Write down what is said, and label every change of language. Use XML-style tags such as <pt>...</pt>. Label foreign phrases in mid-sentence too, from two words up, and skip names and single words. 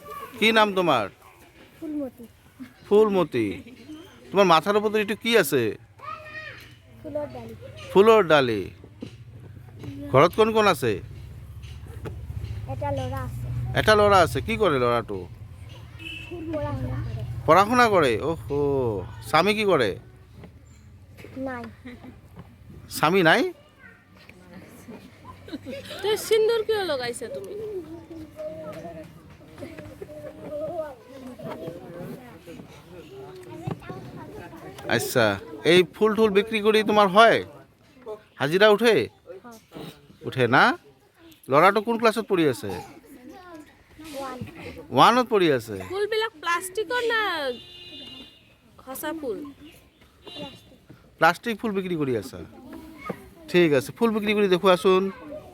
<bn>কি নাম তোমার? ফুলমতি। ফুলমতি। তোমার মাথার উপর একটু কি আছে? ফুলের ডালি। ফুলের ডালি।</bn> <as>ঘৰত কোন কোন আছে? এটা লড়া আছে। এটা ল'ৰা আছে। কি কৰে ল'ৰাটো?</as> <bn>পড়াশোনা করে।</bn> <as>পঢ়া-শুনা কৰে? ওহো। স্বামী কি কৰে? নাই। স্বামী নাই? তো সিন্দুর কিয় লগাইছা তুমি? আচ্ছা, এই ফুল টুল বিক্রি কৰি তোমাৰ হয়? হাজিৰা উঠে? উঠে না? ল'ৰাটো কোন ক্লাছত পঢ়ি আছে? ওৱানত পঢ়ি আছে। ফুলবিলাক প্লাষ্টিকৰ না সঁচা ফুল? প্লাষ্টিক ফুল বিক্রি কৰি আছা? ঠিক আছে, ফুল বিক্রি কৰি দেখুৱাচোন।</as>